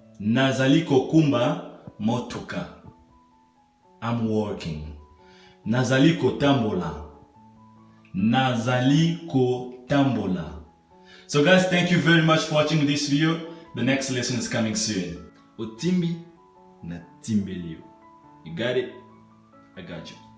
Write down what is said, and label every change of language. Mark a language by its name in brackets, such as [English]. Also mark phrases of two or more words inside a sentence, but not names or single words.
[Lingala] Nazali Kokumba Motuka. [English] I'm working. [Lingala] Nazali Kotambola. Nazali Kotambola. [English] So guys, thank you very much for watching this video. The next lesson is coming soon. [Lingala] Otimbi na timbelio. [English] You got it? I got you.